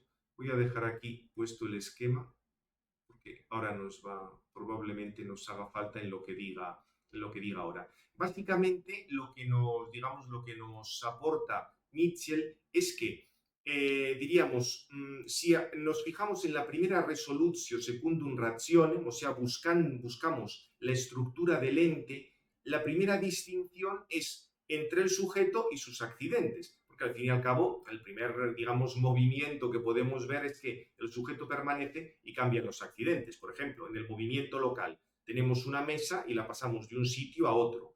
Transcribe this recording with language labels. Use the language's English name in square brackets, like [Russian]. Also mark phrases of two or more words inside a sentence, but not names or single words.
[Spanish] Voy a dejar aquí puesto el esquema, porque ahora probablemente nos haga falta en lo que diga ahora. Básicamente, lo que nos aporta Mitchell es que, diríamos, si nos fijamos en la primera [Latin] resolutio secundum rationem, [Spanish] o sea, buscamos la estructura del ente, la primera distinción es entre el sujeto y sus accidentes. Porque al fin y al cabo, el primer, digamos, movimiento que podemos ver es que el sujeto permanece y cambian los accidentes. Por ejemplo, en el movimiento local tenemos una mesa y la pasamos de un sitio a otro.